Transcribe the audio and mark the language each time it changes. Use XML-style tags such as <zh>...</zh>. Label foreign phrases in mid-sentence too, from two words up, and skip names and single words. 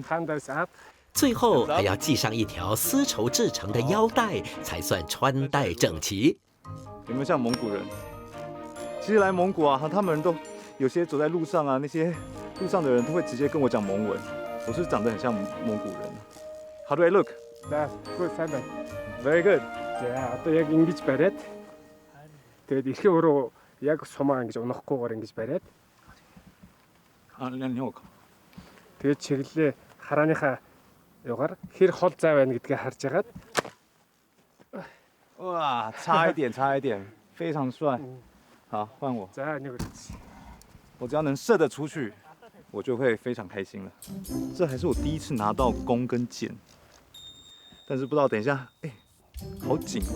<zh>最后还要系上一条丝绸制成的腰带，才算穿戴整齐。有没有像蒙古人？其实来蒙古啊，他们都有些走在路上啊，那些路上的人都会直接跟我讲蒙文。我是长得很像蒙古人。</zh> <en>How do I look? That's good, Simon. Very good.</en> <mn>За, одоо яг ингэж бариад. Тэгээд эрхээ өөрөө яг сумаа ингэж унахгүйгээр ингэж бариад. Тэгээд чиглэлээ харааныхаа югаар хэр хол зай байна гэдгээ харж агаад.</mn> <zh>哇，差一点，差一点，非常帅。好，换我。我只要能射得出去，我就会非常开心了。这还是我第一次拿到弓跟箭，但是不知道等一下，哎，好紧哦！</zh>